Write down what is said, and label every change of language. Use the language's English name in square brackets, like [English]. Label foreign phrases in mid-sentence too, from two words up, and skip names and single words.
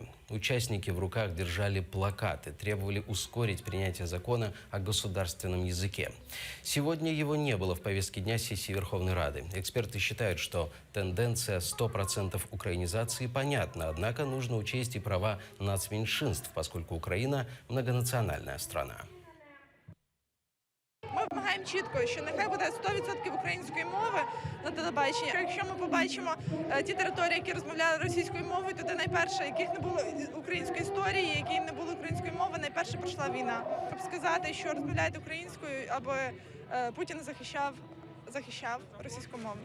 [Russian] Участники в руках держали плакаты, требовали ускорить принятие закона о государственном языке. Сегодня его не было в повестке дня сессии Верховной Рады. Эксперты считают, что тенденция 100% украинизации понятна, однако нужно учесть и права нацменьшинств, поскольку Украина – многонациональная страна. [Ukrainian] Ми вимагаємо чітко, що нехай буде 100% української мови на телебаченні. Якщо ми побачимо ті території, які розмовляли російською мовою, то найперше, яких не було української історії, які не було української мови, найперше пройшла війна. Щоб сказати, що розмовляють українською, аби Путін захищав російськомовних.